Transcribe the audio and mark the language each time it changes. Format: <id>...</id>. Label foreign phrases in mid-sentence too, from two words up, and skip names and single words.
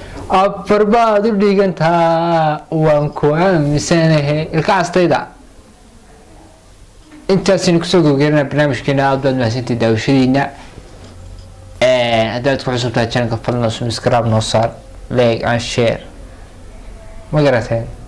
<so>Afar baad u dhigantaa, waan ku aaminsanahay. Ilka astayda. Intaasina kusoo gabagabeynaa barnaamijkeena, aad baad mahadsantihiin daawashadiina. Ee, haddaad ku cusub tahay channelka, fadlan subscribe noo saar,</so> <en>like and share.</en> <so>Ma garateen?</so>